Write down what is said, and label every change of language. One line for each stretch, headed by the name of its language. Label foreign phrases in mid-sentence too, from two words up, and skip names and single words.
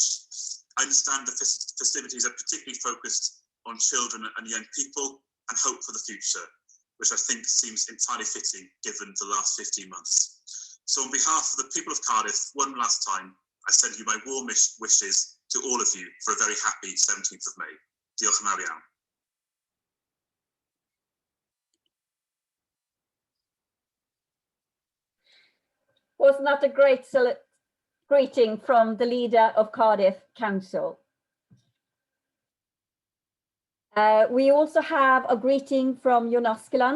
English: I understand the festivities are particularly focused on children and young people and hope for the future, which I think seems entirely fitting given the last 15 months. So on behalf of the people of Cardiff, one last time, I send you my warm wishes to all of you for a very happy 17th of May.
Welsh: Diolch yn fawr iawn.
English: Wasn't that a great greeting from the leader of Cardiff Council? We also have a greeting from Askeland.